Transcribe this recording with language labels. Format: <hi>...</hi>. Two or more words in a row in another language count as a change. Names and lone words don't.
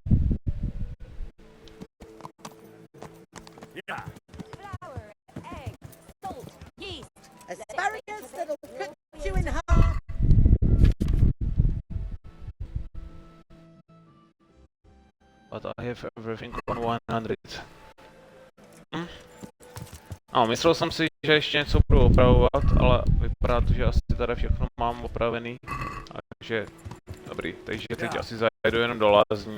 <en>Yeah. Flour, egg, salt, yeast. Asparagus that'll cut you in half. But I have everything on 100.</en> <cs>No, myslel jsem si, že ještě něco budu opravovat, ale vypadá to, že asi tady všechno mám opravený. Takže, dobrý, takže teď asi zajdu jenom do lázní.</cs>